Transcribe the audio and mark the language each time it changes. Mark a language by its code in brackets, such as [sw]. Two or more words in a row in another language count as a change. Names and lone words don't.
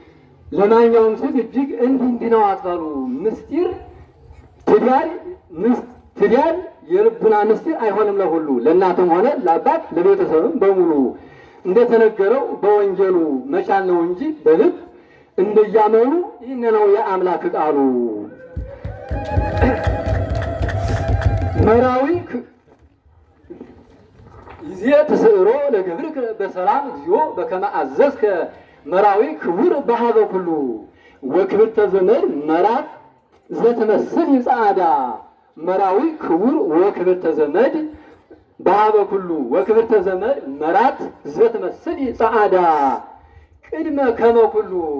[am] እንዲህ ነው አትበሉ። ምስጢር ትዳር የልቡና ምስጢር አይሆንም ለሁሉ ለእናትም ሆነ ለአባት ለቤተሰብም በሙሉ እንደተነገረው በወንጌሉ መቻል ነው እንጂ በልብ እንደያመኑ ይህን ነው የአምላክ ቃሉ። [gez] መራዊ ይዜ ተስዕሮ ለገብርከ በሰላም እግዚኦ በከመ አዘዝከ መራዊ ክቡር በሀበ ኩሉ ወክብርተ ዘመድ መራት ዘትመስል ይጻዳ መራዊ ክቡር ወክብርተ ዘመድ በሀበ ኩሉ ወክብርተ ዘመድ መራት ዘትመስል ይጻዳ ቅድመ ከመ ኩሉ